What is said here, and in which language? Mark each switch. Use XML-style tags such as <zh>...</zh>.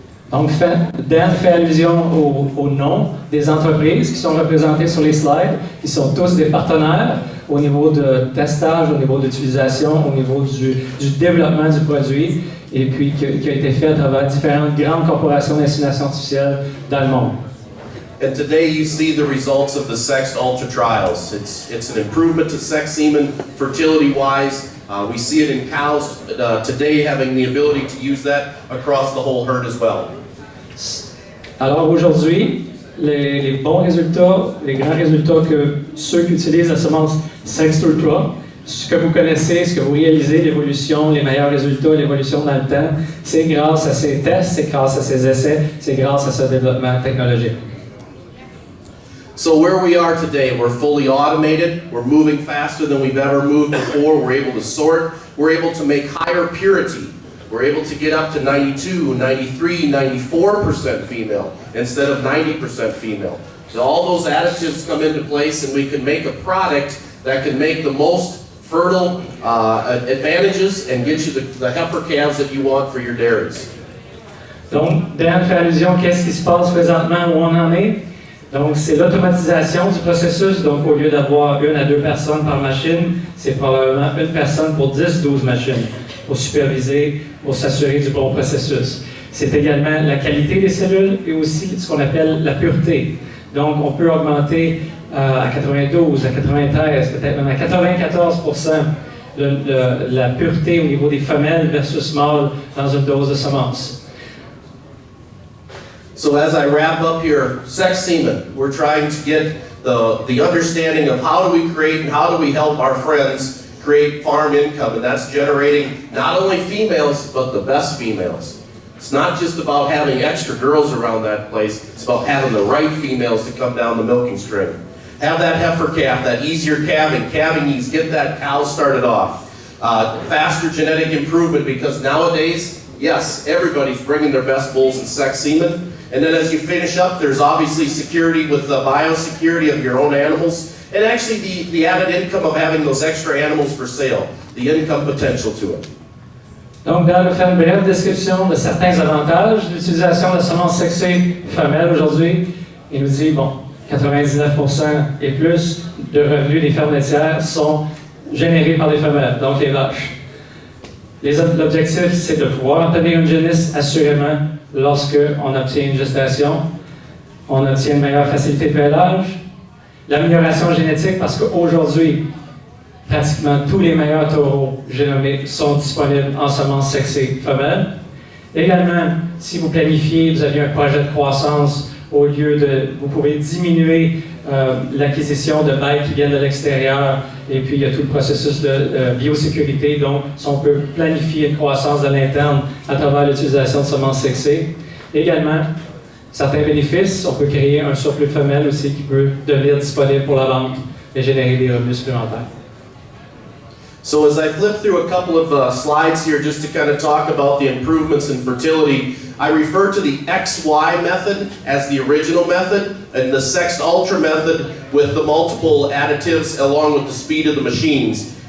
<fr>Donc, Dan fait allusion au nom des entreprises qui sont représentées sur les slides, qui sont tous des partenaires au niveau de testage, au niveau d'utilisation, au niveau du développement du produit, et puis qui a été fait à travers différentes grandes corporations d'insémination artificielle dans le monde.</fr> <en>And today you see the results of the Sex Ultra trials. It's an improvement to sex semen fertility-wise. We see it in cows today having the ability to use that across the whole herd as well.</en> <fr>Alors aujourd'hui, les bons résultats, les grands résultats que ceux qui utilisent la semence Sex Ultra, ce que vous connaissez, ce que vous réalisez, l'évolution, les meilleurs résultats, l'évolution dans le temps, c'est grâce à ces tests, c'est grâce à ces essais, c'est grâce à ce développement technologique.</fr> <en>So where we are today, we're fully automated, we're moving faster than we've ever moved before, we're able to sort, we're able to make higher purity. We're able to get up to 92, 93, 94% female instead of 90% female. So all those additives come into place, and we can make a product that can make the most fertile advantages and get you the heifer calves that you want for your dairies.</en> <fr>Donc, Dan fait allusion à ce qui se passe présentement, où on en est. Donc, c'est l'automatisation du processus. Donc, au lieu d'avoir 1 à 2 personnes par machine, c'est probablement 1 personne pour 10-12 machines pour superviser, pour s'assurer du bon processus. C'est également la qualité des cellules et aussi ce qu'on appelle la pureté. Donc, on peut augmenter à 92, à 93, peut-être même à 94% la pureté au niveau des femelles versus mâles dans une dose de semence.</fr> <en>So as I wrap up here, sex semen, we're trying to get the understanding of how do we create and how do we help our friends create farm income, and that's generating not only females, but the best females. It's not just about having extra girls around that place, it's about having the right females to come down the milking string. Have that heifer calf, that easier calving needs, get that cow started off. Faster genetic improvement, because nowadays, yes, everybody's bringing their best bulls and sex semen. And then as you finish up, there's obviously security with the biosecurity of your own animals, and actually the added income of having those extra animals for sale, the income potential to it.</en> <fr>Donc, Dan nous fait une brève description de certains avantages de l'utilisation de la semence sexée femelle aujourd'hui. Il nous dit, bon, 99% et plus de revenus des fermes laitières sont générés par les femelles, donc les vaches. L'objectif, c'est de pouvoir obtenir une génisse assurément lorsque on obtient une gestation. On obtient une meilleure facilité de pélage, l'amélioration génétique, parce qu'aujourd'hui, pratiquement tous les meilleurs taureaux génomiques sont disponibles en semences sexées femelles. Également, si vous planifiez, vous avez un projet de croissance, au lieu de, vous pouvez diminuer l'acquisition de bêtes qui viennent de l'extérieur, et puis il y a tout le processus de biosécurité. Donc, si on peut planifier une croissance de l'interne à travers l'utilisation de semences sexées. Également, certains bénéfices, on peut créer un surplus femelle aussi qui peut devenir disponible pour la vente et générer des revenus supplémentaires.</fr> <en>So as I flip through a couple of slides here just to kind of talk about the improvements in fertility, I refer to the XY method as the original method, and the Sex Ultra method with the multiple additives along with the speed of the machines.</en>